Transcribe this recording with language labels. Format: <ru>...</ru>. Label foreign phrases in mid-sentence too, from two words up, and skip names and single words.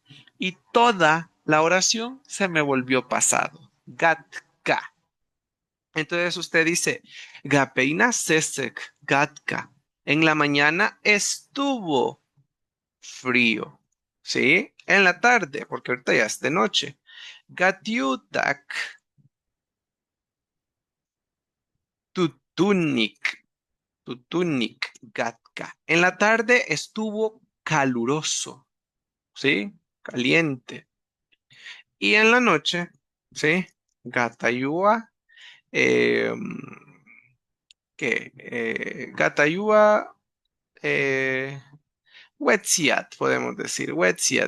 <es>Y toda la oración se me volvió pasado.</es> <hue>Gatka.</hue> <es>Entonces usted dice,</es> <hue>Gapeina sesek gatka.</hue> <es>En la mañana estuvo frío. ¿Sí? En la tarde, porque ahorita ya es de noche.</es> <hue>Gatiutak, tutunik, tutunik, gatka.</hue> <es>En la tarde estuvo caluroso, ¿sí? Caliente. Y en la noche, ¿sí?</es> <hue>Gatayua, eh, ¿qué? Gatayua, eh, Wetsiat,</hue> <es>podemos decir,</es> <hue>Wetsiat.</hue>